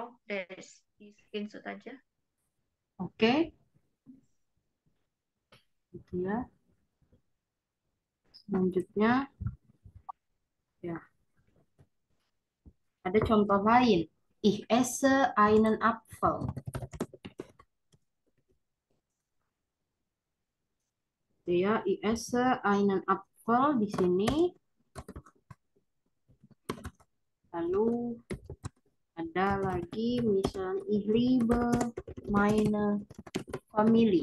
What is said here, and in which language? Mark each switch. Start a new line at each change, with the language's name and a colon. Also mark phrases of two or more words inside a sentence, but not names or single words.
Indonesian: Udah di screenshot aja. Oke, gitu ya. Selanjutnya, Ya, ada contoh lain.
German: Ich esse einen Apfel.
Indonesian: Gitu ya,
German: ich esse einen Apfel di sini.
Indonesian: Lalu ada lagi misalnya
German: ich liebe meine Familie.